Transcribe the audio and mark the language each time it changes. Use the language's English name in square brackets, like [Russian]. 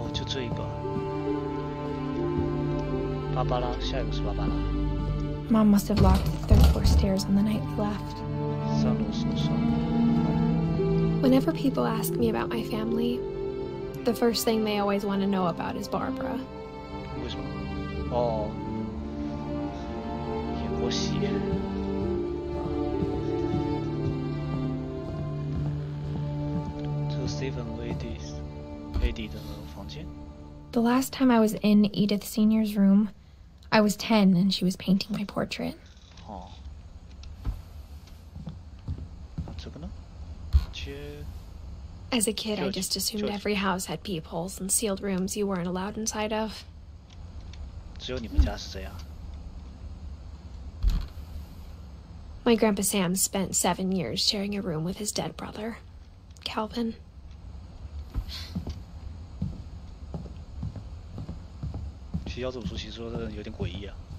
[Chinese] 这一个，芭芭拉，下一个是芭芭拉。 [English] Mom must have locked the third floor stairs on the night we left. [Chinese] 3楼手上。 [English] Whenever people ask me about my family, the first thing they always want to know about is Barbara. [Chinese] 为什么？哦，演过戏。这个 Stephen 和 Edith 的房间。 [English] The last time I was in Edith Sr.'s room, I was 10 and she was painting my portrait. [Chinese] 哦，这些。 [English] As a kid, I just assumed every house had peepholes and sealed rooms you weren't allowed inside of. [Chinese] 只有你们家是这样。 [English] My Grandpa Sam spent 7 years sharing a room with his dead brother, Calvin. [Chinese] 提交这本书其实说的有点诡异啊。